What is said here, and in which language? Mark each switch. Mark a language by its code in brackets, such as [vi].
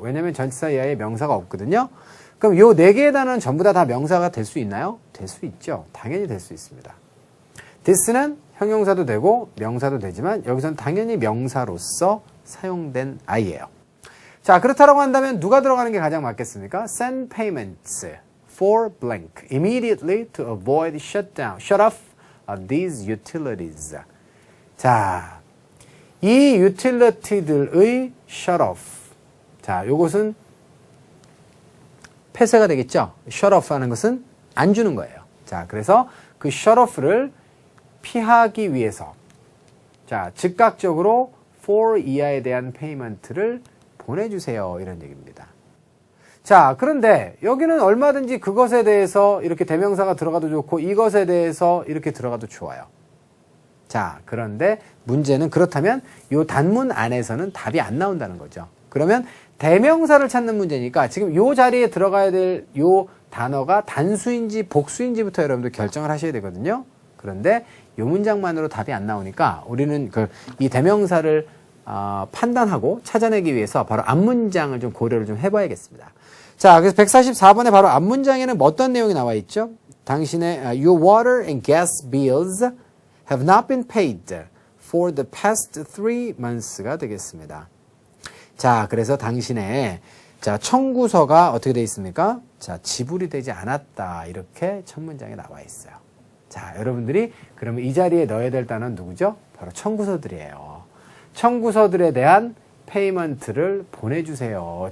[ko] 왜냐면 전치사 이하에 명사가 없거든요. 그럼 요 네 개의 단어는 전부 다 명사가 될 수 있나요? 될 수 있죠. 당연히 될 수 있습니다. this는 형용사도 되고 명사도 되지만 여기서는 당연히 명사로서 사용된 아이예요. 자, 그렇다고 한다면 누가 들어가는 게 가장 맞겠습니까? [en] Send payments for blank immediately to avoid shut off these utilities. [ko] 자, 이 utility들의 shut off. 자, 요것은 폐쇄가 되겠죠? shut off 하는 것은 안 주는 거예요. 자, 그래서 그 shut off를 피하기 위해서 자, 즉각적으로 for 이하에 대한 페이먼트를 보내주세요. 이런 얘기입니다. 자, 그런데 여기는 얼마든지 그것에 대해서 이렇게 대명사가 들어가도 좋고 이것에 대해서 이렇게 들어가도 좋아요. 자, 그런데 문제는 그렇다면 이 단문 안에서는 답이 안 나온다는 거죠. 그러면 대명사를 찾는 문제니까 지금 이 자리에 들어가야 될 이 단어가 단수인지 복수인지부터 여러분들 결정을 하셔야 되거든요. 그런데 이 문장만으로 답이 안 나오니까 우리는 이 대명사를 판단하고 찾아내기 위해서 바로 앞문장을 좀 고려를 좀 해봐야겠습니다. 자, 그래서 144번에 바로 앞문장에는 어떤 내용이 나와 있죠? 당신의 [en] Your water and gas bills have not been paid for the past 3 months가 [ko] 되겠습니다. 자, 그래서 당신의 자, 청구서가 어떻게 되어 있습니까? 자, 지불이 되지 않았다. 이렇게 첫 문장에 나와 있어요. 자, 여러분들이 그러면 이 자리에 넣어야 될 단어는 누구죠? 바로 청구서들이에요. 청구서들에 대한 페이먼트를 보내주세요.